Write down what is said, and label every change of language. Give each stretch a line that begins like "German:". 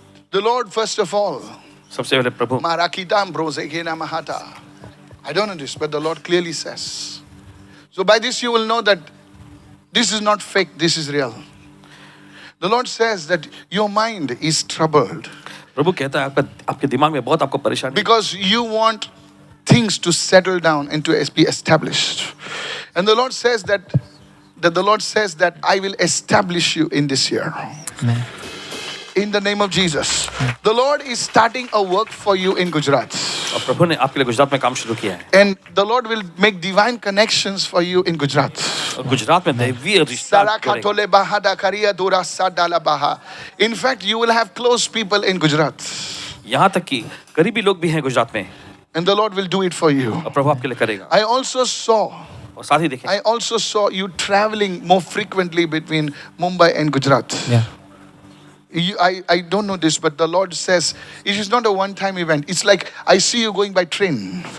English: The Lord, first of all,
Hindi: सबसे पहले प्रभु Marakidam Brozekena Mahata.
English: I don't know this, but the Lord clearly says. So by this you will know that this is not fake, this is real. The Lord says that your mind is troubled
Hindi: प्रभु कहता है आपके दिमाग में बहुत आपको परेशानी
English: because you want things to settle down and to be established. And the Lord says that the Lord says that I will establish you in this year. Amen. In the name of Jesus. The Lord is starting a work for you in Gujarat.
Hindi: और प्रभु ने आपके लिए गुजरात में काम शुरू किया है
English: And the Lord will make divine connections for you in Gujarat.
Hindi: और गुजरात में दैवीय रिश्ता करेगा। Sarakatole bahada kariya dura sadala baha.
English: In fact, you will have close people in Gujarat.
Hindi: यहाँ तक कि करीबी लोग भी हैं गुजरात में
English: And the Lord will do it for you.
Hindi: और प्रभु आपके लिए करेगा
English: I also saw
Hindi: और साथ ही देखें
English: you traveling more frequently between Mumbai and Gujarat. Yeah. I don't know this, but the Lord says it is not a one-time event. It's like I see you going by train.